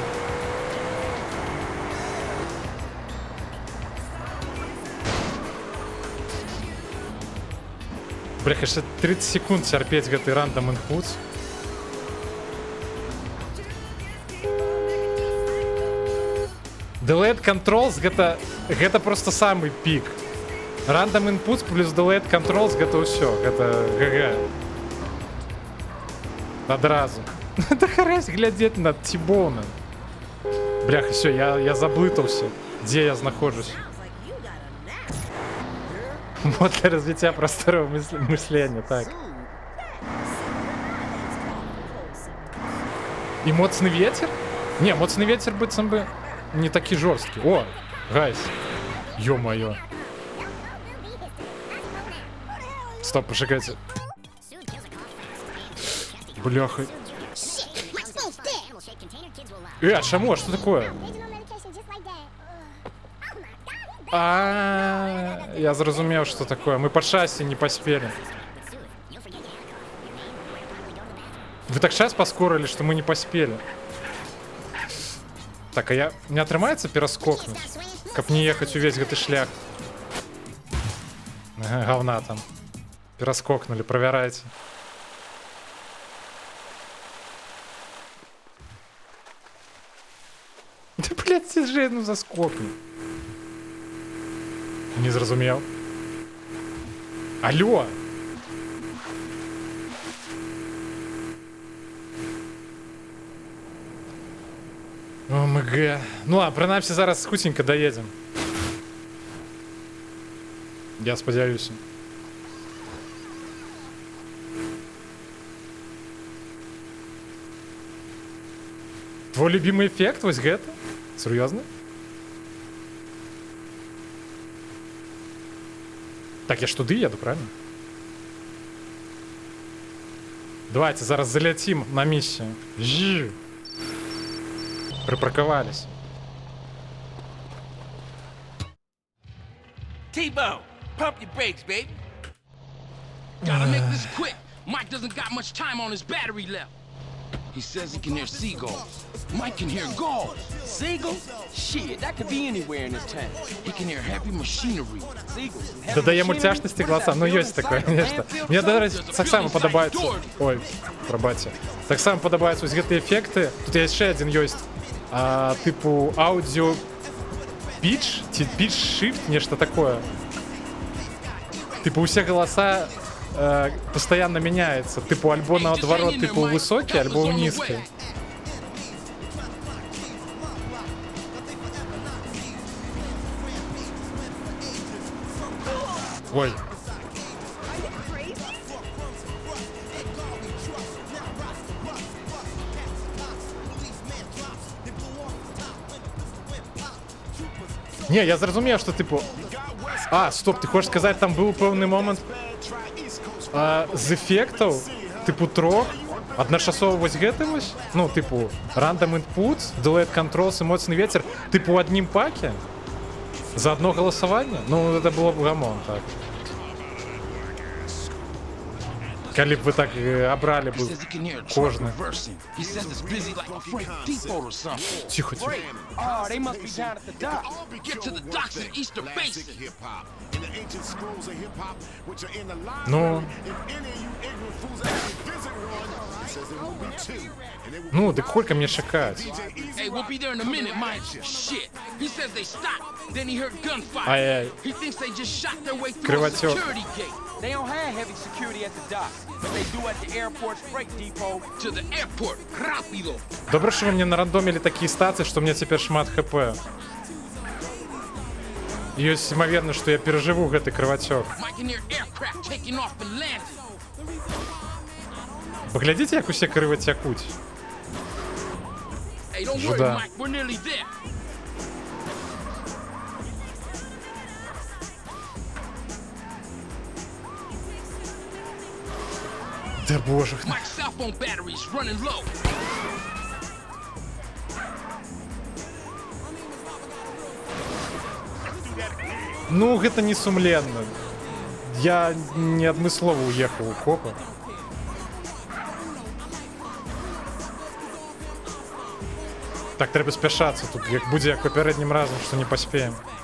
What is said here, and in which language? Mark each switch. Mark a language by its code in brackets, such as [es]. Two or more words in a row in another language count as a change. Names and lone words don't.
[be] Бля, яшчэ 30 секунд цярпець гэты [en] random inputs. Delayed controls [ru] гэта просто самый пік. [en] Random inputs [be] плюс [en] delayed controls [be] гэта ўсё, гэта ГГ. Адразу. Да харась глядзець на Тибоуна. Бляха, всё, я заблытаўся, дзе я знаходжусь. [ru] Вот для развития просторного мышления, так. [be] И моцный ветер? Не, моцный ветер быццам бы не такі жорсткі. О, гайс. Ё-моё. Стоп, пошукайте. Бляха. А чаму? [ru] А что такое? [be] Я зразумеў, [ru] что такое. Мы по шасси не поспели. [be] Вы так час паскорылі, [ru] что мы не поспели. [be] Так, а я... Не атрымаецца пераскокнуць, каб не ехаць увесь гэты шлях. [ru] Ага, говна там. [be] Пераскокнули, правярайце. [ru] Да, блядь, ты же, ну, заскокни. [be] Не зразумеў. Алло! [en] ОМГ. [be] Ну, а прынамсі зараз хутенька даедзем. Я спадзяюся. [ru] Твой любимый эффект [be] вось гэта? Сур'ёзна? [ru] Так, я ж туды еду, правильно? [be] Давайте зараз заляцім на миссию. [ru] Припарковались. [en] T-Bone, pump your brakes, baby. Gotta make this quick. Mike doesn't got much time on his battery left. He says he can hear seagulls. Mike can hear gulls. Seagulls? Shit, that could be anywhere in this town. He can hear heavy machinery. Seagulls. [uk] Додає мультяшності голосам. [ru] Ну, есть такое, конечно. Мне даже [uk] так само подобається. Ой, пробачте. Так само подобаються ось гэты ефекти. Тут є ще один [ru] есть. Типу аудио [en] pitch, pitch shift, [ru] нечто такое. Типу все голоса постоянно меняются. Типу альбо наоборот, типу высокий, альбо низкий. Ой. [be] Не, я зразумеў, что типу... [ru] стоп, ты хочешь сказать, там был [be] пэўны момент з эффектаў, типу трох, адначасова вось гэты вось, ну, типу, [en] random input, delayed controls [be] и моцны ветер, типу, у адным паке? [ru] За одно голосование? Ну, это было бы гамон, так. [be] Калі б вы так обрали бы кожны. [ru] Тихо, тихо. [en] Oh, they must be down at the dock. Get to the docks in Easter Basin. [ru] Ну, так сколько мне шакать? [en] Hey, we'll be there in a minute, Mike. Shit. He says they stopped. Then he heard gunfire. [ru] Ай-яй. [en] He thinks they just shot their way through a [ru] Кривотёк. [en] security gate. They don't have heavy security at the docks, but they do at the airport's freight depot. To the airport, rápido. [uk] Добре, що ви мені нарандомили такі стації, що у мене тепер шмат хп. І ось ймовірно, що я переживу гэты кровотек. [en] Mikeneer aircraft taking off and landing. [uk] Поглядите, як усе кровотекуть. [en] Hey, don't worry, [be] Жуда. [en] Mike. We're nearly there. [ru] Да боже. [en] Mike's cell phone battery's running low. [be] Ну, гэта не сумленна. Я не адмыслова уехал у копа. Так, трэба спяшацца тут, як будзе як папярэднім разам, што не паспеем.